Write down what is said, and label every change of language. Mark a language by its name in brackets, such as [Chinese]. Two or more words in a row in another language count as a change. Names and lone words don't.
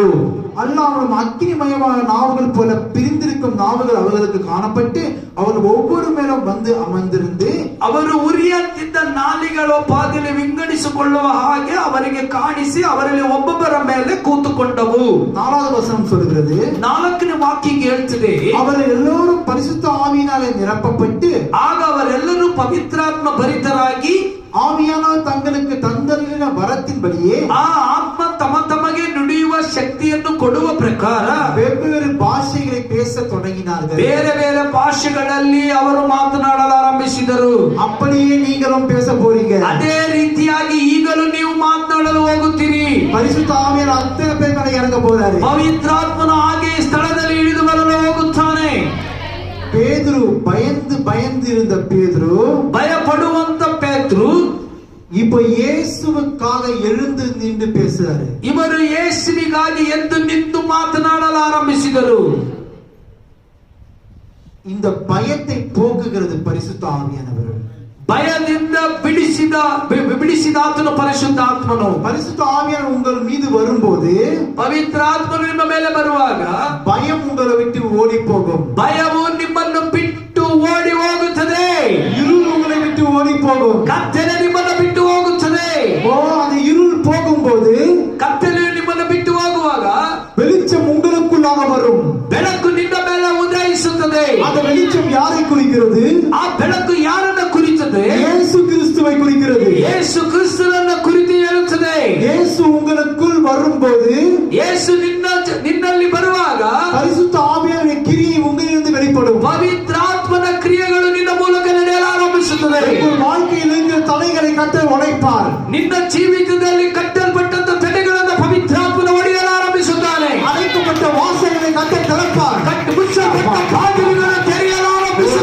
[Tamil] அல்லாமலும் அக்கினிமயமான நாவுகள் போல பிரிந்திருக்கும் நாவுகள் அவர்களுக்கு காணப்பட்டு அவர்கள் ஒவ்வொரு மேலும் வந்து அமர்ந்திருந்து [Kannada] ಅವರು ಉರಿಯಂತಿದ್ದ ನಾಲಿಗೆಗಳು ಪಾದಿಲಿ ವಿಂಗಡಿಸಿಕೊಳ್ಳುವ ಹಾಗೆ ಅವರಿಗೆ ಕಾಣಿಸಿ ಅವರಲ್ಲಿ ಒಬ್ಬೊಬ್ಬರ ಮೇಲೆ ಕೂತುಕೊಂಡವು. [Tamil] 4வது வசனம் சொல்கிறது, [Kannada] 4ನೇ ವಾಕ್ಯ ಹೇಳ್ತಿದೆ, [Tamil] அவர்கள் எல்லோரும் பரிசுத்த ஆவியினாலே நிரப்பப்பட்டு [Kannada] ಆಗ ಅವರೆಲ್ಲರೂ ಪವಿತ್ರಾತ್ಮ ಭರಿತರಾಗಿ [Tamil] ஆவியானவர் தங்களுக்கு தந்தருளின வரத்தின்படியே [Kannada] ಆ ಆತ್ಮ ತಮಗೆ ನುಡಿಯುವ ಶಕ್ತಿಯನ್ನು ಕೊಡುವ ಪ್ರಕಾರ [Tamil] வெவ்வேறு ಭಾಷೆகளை பேசத் தொடங்கினார்கள். [Kannada] ಬೇರೆ ಬೇರೆ ಭಾಷೆಗಳಲ್ಲಿ ಅವರು ಮಾತನಾಡಲು ಆರಂಭಿಸಿದರು. [Tamil] அப்படியே நீங்களும் பேச போறீங்க. [Kannada] ಅದೇ ರೀತಿಯಾಗಿ ಈಗಲೂ ನೀವು ಮಾತನಾಡಲು ಹೋಗುತ್ತೀರಿ. [Tamil] பரிசுத்த ஆவியார் அத்தனை பேர் மேல இறங்க போறாரு. [Kannada] ಪವಿತ್ರಾತ್ಮನು ಹಾಗೆ ಸ್ಥಳದಲ್ಲಿ ಇಳಿದು ಬರಲು ಹೋಗುತ್ತಾನೆ. [Tamil] பேதுரு பயந்து இருந்த பேதுரு, [Kannada] ಭಯಪಡುವಂತ ಪೇತ್ರು [Tamil] இப்ப இயேசுவுக்காக எழுந்து நின்று பேசுறாரு. [Kannada] ಇವರು ಯೇಸುವಿಗಾಗಿ ಎದ್ದು ನಿಂತು ಮಾತನಾಡಲು ಆರಂಭಿಸಿದರು. [Tamil] இந்த பயத்தை போக்குகிறது பரிசுத்த ஆவியானவர். [Kannada] ಭಯದಿಂದ ಬಿಡಿಸಿದಾತನು ಪರಿಶುದ್ಧಾತ್ಮನು. [Tamil] பரிசுத்த ஆவியானவர் உங்கள் மீது வரும்போது, [Kannada] ಪವಿತ್ರಾತ್ಮನು ನಿಮ್ಮ ಮೇಲೆ ಬರುವಾಗ [Tamil] பயம் உங்களை விட்டு ஓடி போகும். [Kannada] ಭಯವು ನಿಮ್ಮನ್ನು ಬಿಟ್ಟು ಓಡಿ ಹೋಗುತ್ತದೆ. [Tamil] இருள் உங்களை விட்டு ஓடி போகும். [Kannada] ಕತ್ತಲೆ ನಿಮ್ಮನ್ನು ಬಿಟ್ಟು ಹೋಗುತ್ತದೆ. [Tamil] அந்த இருள் போகும்போது, [Kannada] ಕತ್ತಲೆ ನಿಮ್ಮನ್ನು ಬಿಟ್ಟು ಹೋಗುವಾಗ [Tamil] வெளிச்சம் உங்களுக்குள்ளாக வரும். [Kannada] ಬೆಳಕು ನಿನ್ನ ಮೇಲೆ ಉದಯಿಸುತ್ತದೆ. [Tamil] அந்த வெளிச்சம் யாரை குறிக்கிறது? [Kannada] ಆ ಬೆಳಕು ಯಾರನ್ನ ಕುರಿತದೆ? [Tamil] இயேசு கிறிஸ்துவை குறிக்கிறது. [Kannada] ಯೇಸು ಕ್ರಿಸ್ತನನ್ನ ಕುರಿತು ಹೇಳುತ್ತದೆ. [Tamil] இயேசு உங்களுக்குள் வரும்போது, [Kannada] ಯೇಸು ನಿನ್ನಲ್ಲಿ ಬರುವಾಗ [Tamil] பரிசுத்த ஆவியானவரின் கிரியை உங்களிலிருந்து வெளிப்படும். [Kannada] ಪವಿತ್ರಾತ್ಮನ ಕ್ರಿಯೆಗಳು ನಿನ್ನ ಮೂಲಕ ನಡೆಯಲು ಆರಂಭಿಸುತ್ತದೆ. [Tamil] உங்கள் வாழ்க்கையில் இருக்கிற தடைகளை கர்த்தர் உடைப்பார். [Kannada] ನಿನ್ನ ಜೀವಿತದಲ್ಲಿ ಕಟ್ಟಲ್ಪಟ್ಟಂತ ತಡೆಗಳನ್ನು ಪವಿತ್ರಾತ್ಮನ ಒಡೆಯಲು ಆರಂಭಿಸುತ್ತಾನೆ. [Tamil] அடைக்கப்பட்ட வாசல்களை கர்த்தர் திறப்பார். [Kannada] ಮುಚ್ಚಲ್ಪಟ್ಟ ಬಾಗಿಲುಗಳನ್ನು ತೆರೆಯಲು ಆರಂಭಿಸುತ್ತಾನೆ.